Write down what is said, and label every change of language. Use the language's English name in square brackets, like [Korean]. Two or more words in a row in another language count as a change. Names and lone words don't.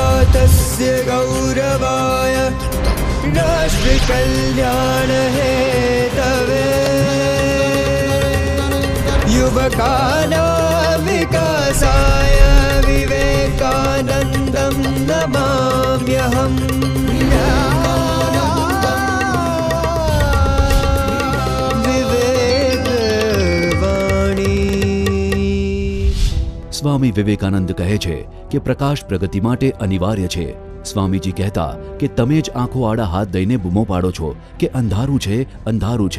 [Sanskrit] तस्य गौरवाय राष्ट्रकल्याण हेतवे युवकानां विकासाय विवेकानन्दं नमाम्यहम्। [Gujarati] સ્વામી વિવેકાનંદ કહે છે કે પ્રકાશ પ્રગતિ માટે અનિવાર્ય છે। સ્વામીજી કહેતા કે તમે જ આંખો આડા હાથ દઈને બૂમો પાડો છો કે અંધારું છે, અંધારું છે।